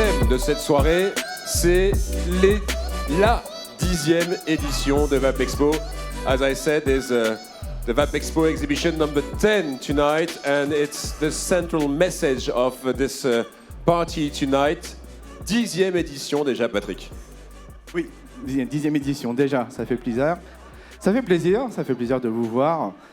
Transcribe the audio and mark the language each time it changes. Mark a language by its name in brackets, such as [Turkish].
[French] de cette soirée, c'est la 10e édition de VapExpo. [English] As I said, there's the VapExpo exhibition number 10 tonight, and it's the central message of this party tonight. [French] 10e édition déjà, Patrick. Oui, 10e édition déjà, ça fait plaisir. Ça fait plaisir de vous voir.